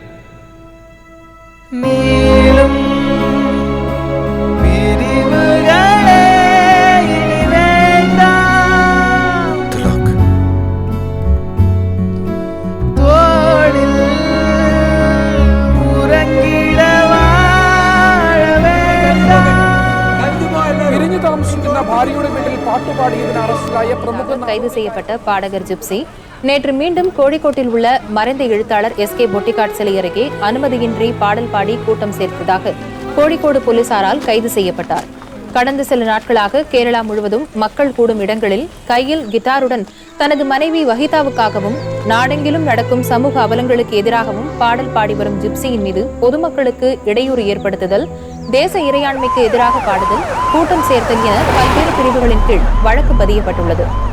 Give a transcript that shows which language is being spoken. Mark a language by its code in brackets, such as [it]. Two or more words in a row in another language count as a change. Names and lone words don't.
[ta] நீளும் பிரிவுகளே இனி வேண்டாம், தோளில் உறங்கிட வாழ வேண்டாம். [ml] പിരിഞ്ഞു താമസിക്കുന്ന ഭാര്യയുടെ വീട്ടിൽ പാട്ടുപാടിയതിന് അറസ്റ്റിലായ പ്രമുഖ [ta] கைது செய்யப்பட்ட பாடகர் ஜிப்சி நேற்று மீண்டும் கோழிக்கோட்டில் உள்ள மறைந்த எழுத்தாளர் எஸ்கே பொட்டிக்காட் சிலை அருகே அனுமதியின்றி பாடல் பாடி கூட்டம் சேர்த்ததாக கோழிக்கோடு போலீசாரால் கைது செய்யப்பட்டார். கடந்த சில நாட்களாக கேரளா முழுவதும் மக்கள் கூடும் இடங்களில் கையில் கிட்டாருடன் தனது மனைவி வஹிதாவுக்காகவும் நாடெங்கிலும் நடக்கும் சமூக அவலங்களுக்கு எதிராகவும் பாடல் பாடி வரும் ஜிப்சியின் மீது பொதுமக்களுக்கு இடையூறு ஏற்படுத்துதல், தேச இறையாண்மைக்கு எதிராக பாடுதல், கூட்டம் சேர்த்தல் என பல்வேறு பிரிவுகளின் கீழ் வழக்கு பதியப்பட்டுள்ளது.